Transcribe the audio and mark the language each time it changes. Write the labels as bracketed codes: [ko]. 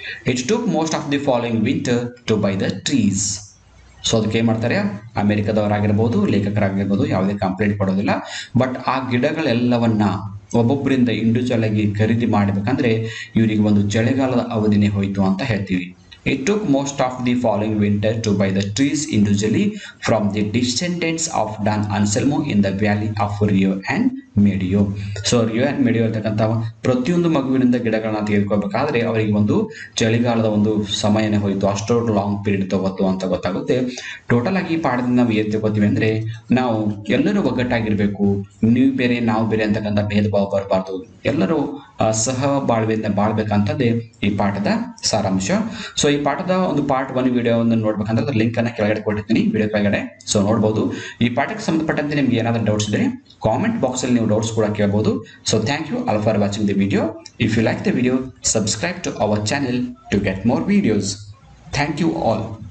[en] It took most of the following winter to buy the trees. So [kn] ಅದಕ್ಕೆ ಏನು ಮಾಡ್ತಾರೆ? ಅಮೆರಿಕದವರಾಗಿರ್ಬೋದು, ಲೇಖಕರಾಗಿರ್ಬೋದು, ಯಾವುದೇ ಕಂಪ್ಲೇಂಟ್ ಕೊಡೋದಿಲ್ಲ. ಬಟ್ ಆ ಗಿಡಗಳೆಲ್ಲವನ್ನ ಒಬ್ಬೊಬ್ಬರಿಂದ ಇಂಡಿವಿಜುವಲ್ ಆಗಿ ಖರೀದಿ ಮಾಡಬೇಕಂದ್ರೆ ಇವರಿಗೆ ಒಂದು ಚಳಿಗಾಲದ ಅವಧಿನೇ ಹೋಯಿತು ಅಂತ ಹೇಳ್ತೀವಿ. [en] It took most of the following winter to buy the trees individually from the descendants of Dan Anselmo in the valley of Rio and Medio. [kn] So Rio and ಮೆಡಿಯೋ ಇರ್ತಕ್ಕಂಥ ಪ್ರತಿಯೊಂದು ಮಗುವಿನಿಂದ ಗಿಡಗಳನ್ನ ತೆಗೆದುಕೋಬೇಕಾದ್ರೆ ಅವರಿಗೆ ಒಂದು ಚಳಿಗಾಲದ ಒಂದು ಸಮಯನೇ ಹೋಯಿತು, ಅಷ್ಟೋ ಲಾಂಗ್ ಪೀರಿಯಡ್ ತಗೋತು ಅಂತ ಗೊತ್ತಾಗುತ್ತೆ. ಟೋಟಲ್ ಆಗಿ ಈ ಪಾಠದಿಂದ ನಾವು ಏನು ತಗೋತೀವಿ ಅಂದರೆ ನಾವು ಎಲ್ಲರೂ ಒಗ್ಗಟ್ಟಾಗಿರ್ಬೇಕು, ನೀವು ಬೇರೆ ನಾವು ಬೇರೆ ಅಂತಕ್ಕಂಥ ಭೇದ ಭಾವ ಬರಬಾರ್ದು, ಎಲ್ಲರೂ ಸಹ ಬಾಳ್ವೆಯಿಂದ ಬಾಳ್ಬೇಕಂತದ್ದೇ ಈ ಪಾಠದ ಸಾರಾಂಶ. ಸೊ ಈ ಪಾಠದ ಒಂದು ಪಾರ್ಟ್ 1 ವಿಡಿಯೋವನ್ನು ನೋಡ್ಬೇಕಂದ್ರೆ ಅದ್ರ ಲಿಂಕ್ ಅನ್ನ ಕೆಳಗಡೆ ಕೊಟ್ಟಿರ್ತೀನಿ, ವಿಡಿಯೋ ಕೆಳಗಡೆ. ಸೊ ನೋಡ್ಬೋದು. ಈ ಪಾಠಕ್ಕೆ ಸಂಬಂಧಪಟ್ಟಂತೆ ನಿಮ್ಗೆ ಏನಾದರೂ ಡೌಟ್ಸ್ ಇದ್ರೆ ಕಾಮೆಂಟ್ ಬಾಕ್ಸ್ ಅಲ್ಲಿ ನೀವು ಡೌಟ್ಸ್ ಕೂಡ ಕೇಳಬಹುದು. [en] So thank you all for watching the video. If you like the video, subscribe to our channel to get more videos. Thank you all.